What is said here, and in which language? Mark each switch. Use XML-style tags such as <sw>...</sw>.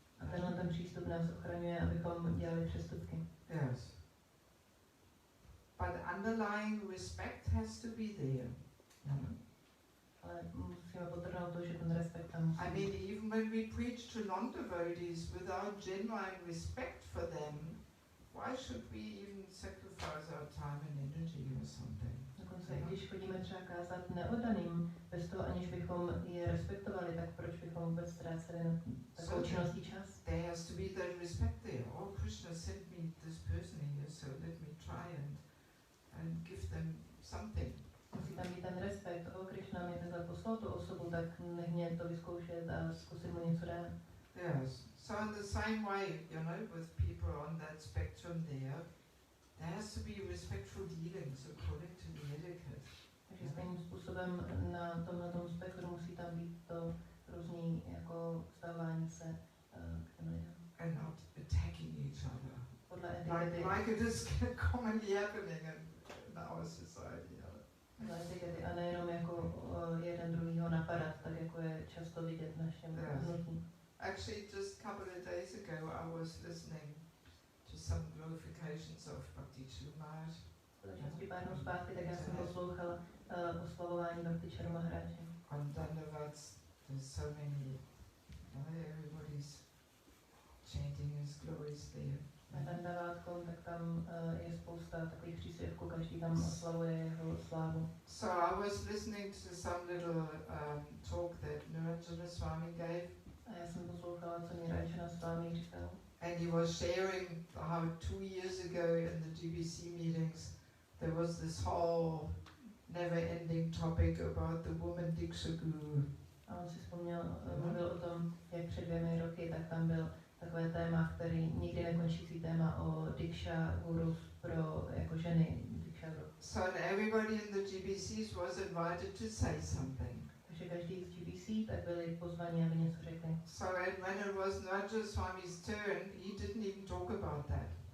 <cs>A tenhle ten přístup nás ochraňuje, abychom dělali přestupky.</cs> <en>Yes. But underlying respect has to be there.</en> <cs>Ale musíme podtrhnout to, že ten respekt tam musí</cs> <en>I mean, even when we preach to non-devotees without genuine respect for them, why should we even sacrifice our time and energy or something?</en> <cs>Dokonce, když chodíme třeba kázat neoddaným, bez toho, aniž bychom je respektovali, tak proč bychom vůbec ztráceli na takovou činností čas?</cs> <en>There has to be that respect there. Oh, Krishna sent me this person here, so let me try and give them something.</en> <cs>Musí tam být ten respekt. O, Krishna mě takhle poslal tu osobu, tak nech mě to vyzkoušet a zkusit mu něco dát.</cs> <en>Yes. So in the same way, with people on that spectrum there has to be respectful dealings according to the etiquette.</en> <cs>Takže stejným způsobem na tomhle spektru musí tam být to různý jako vztahování se k těm lidem.</cs> <en>And not attacking each other.</en> <cs>Podle etikety.</cs> <en>Like it is commonly happening in our society.</en> <cs>Podle etikety a nejenom jako jeden druhýho napadat, tak jako je často vidět v našem hnutí.</cs> <en>Actually, just a couple of days ago, I was listening to some glorifications of Bhakti Chumash.</en> <cs>Skutečnosti pár dnů zpátky, tak já jsem poslouchala oslavování Bhakti Maharáže.</cs> <en>On Dandavats, there's so many, everybody's chanting his glories there.</en> <cs>Na Dandavátkom, tak tam je spousta takových příspěvků, každý tam oslavuje jeho slávu.</cs> <en>So I was listening to some little talk that Niranjana Swami gave.</en> <cs>A já jsem poslouchala, co Niranjana Swami říkal.</cs> <en>And he was sharing how 2 years ago in the GBC meetings there was this whole never-ending topic about the woman Diksha Guru.</en> <cs>A on si vzpomněl, mluvil o tom, jak před 2 roky, tak tam byl takové téma, který nikdy nekončící téma o Diksha Guru pro jako ženy Diksha Guru.</cs> <en>So everybody in the GBCs was invited to say something.</en> <cs>Takže každý z GBC tak byli pozvaní, aby něco řekli.</cs> <en>So when it was Naraja Swami's turn, he didn't even talk about that.</en>